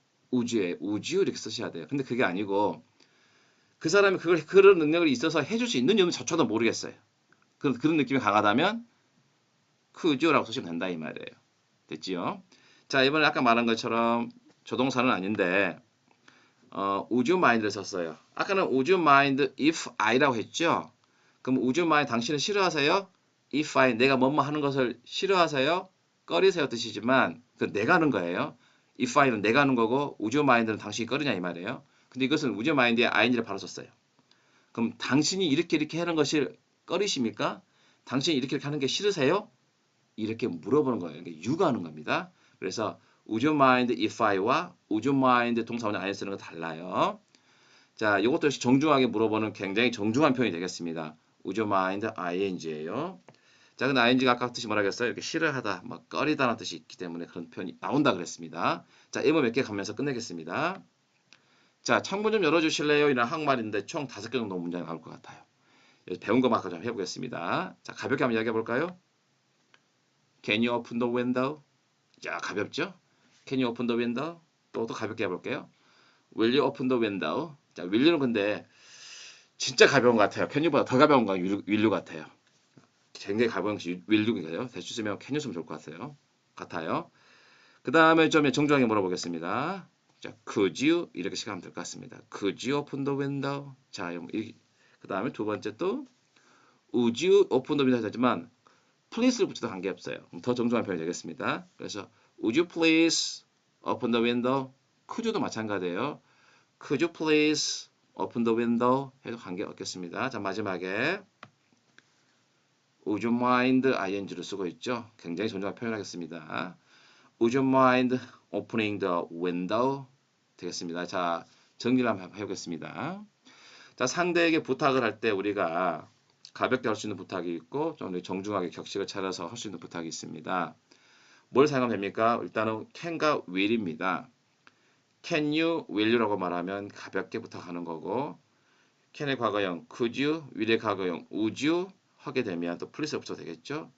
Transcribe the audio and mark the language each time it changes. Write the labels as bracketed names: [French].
[Korean] 우주 이렇게 쓰셔야 돼요. 근데 그게 아니고 그 사람이 그런 능력이 있어서 해줄 수 있는 저조차도 모르겠어요. 그런 느낌이 강하다면 크우즈라고 쓰시면 된다 이 말이에요. 됐지요? 자, 이번에 아까 말한 것처럼 조동사는 아닌데 would you mind를 썼어요. 아까는 [English] would you mind if I [Korean] 라고 했죠? 그럼 would you mind 당신은 싫어하세요? if I 내가 뭐뭐 하는 것을 싫어하세요? 꺼리세요 뜻이지만 그 내가 하는 거예요. if I는 내가 하는 거고 would you mind는 당신이 꺼리냐 이 말이에요. 근데 이것은 would you mind에 ing를 바로 썼어요. 그럼 당신이 이렇게 하는 것이 꺼리십니까? 당신이 이렇게 하는 게 싫으세요? 이렇게 물어보는 거예요. 이게 유가하는 겁니다. 그래서 would you mind if I와 would you mind 동사원의 I 쓰는 거 달라요. 자, 이것도 역시 정중하게 물어보는 굉장히 정중한 표현이 되겠습니다. [English] would you mind ing예요. [Korean] 자, 근데 ing가 아까 뜻이 뭐라겠어요? 이렇게 싫어하다, 뭐 꺼리다라는 뜻이 있기 때문에 그런 표현이 나온다 그랬습니다. 자, 예문 몇 개 가면서 끝내겠습니다. 자, 창문 좀 열어주실래요? 이런 한국말인데 총 5개 정도 문장이 나올 것 같아요. 배운 것만큼 좀 해보겠습니다. 자, 가볍게 한번 이야기해 볼까요? [English] Can you open the window? [Korean] 자, 가볍죠? [English] Can you open the window? [Korean] 또 가볍게 해볼게요. [English] Will you open the window? [Korean] 자, will유는 근데 진짜 가벼운 것 같아요. can유보다 더 가벼운 건 will유 같아요. 굉장히 가벼운 것이 will유인가요? 대충 쓰면 can you 쓰면 좋을 것 같아요. 그 다음에 좀 정중하게 물어보겠습니다. 자, could you? 이렇게 시작하면 될 것 같습니다. [English] Could you open the window? [Korean] 자, 그 다음에 두 번째 또 [English] would you open the window [Korean] 하지만 please를 붙여도 관계없어요. 더 정중한 표현이 되겠습니다. [English] 그래서 would you please open the window? [Korean] could you도 마찬가지예요. Could you please open the window? 해도 관계없겠습니다. 자, 마지막에 would you mind ing를 쓰고 있죠. 굉장히 정중한 표현하겠습니다. [English] Would you mind opening the window? [Korean] 되겠습니다. 자, 정리를 한번 해보겠습니다. 자, 상대에게 부탁을 할 때 우리가 가볍게 할 수 있는 부탁이 있고 좀 정중하게 격식을 차려서 할 수 있는 부탁이 있습니다. 뭘 사용하면 됩니까? 일단은 can과 will입니다. [English] Can you, will you [Korean] 라고 말하면 가볍게 부탁하는 거고 can의 과거형 could you, will의 과거형 would you 하게 되면 또 please가 붙여도 되겠죠?